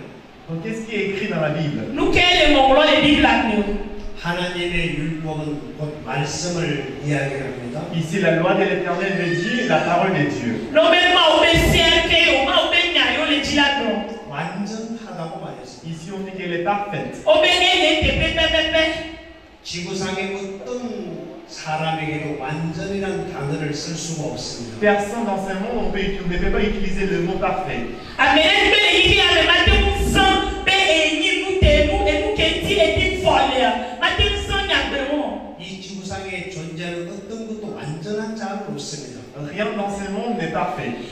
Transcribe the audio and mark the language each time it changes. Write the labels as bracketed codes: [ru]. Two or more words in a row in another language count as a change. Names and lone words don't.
[fr] Donc qu'est-ce qui est écrit dans la Bible? [ko] 하나님의 율법은 곧 말씀을 이야기합니다. [fr] Ici la loi de l'Éternel veut dire la parole de Dieu. [ko] 완전하다고 말했습니다. [fr] Ici on dit qu'elle est parfaite. [ko] 지구상의 어떤 [fr] Personne dans ce monde ne peut pas utiliser le mot parfait. Rien dans ce monde n'est parfait.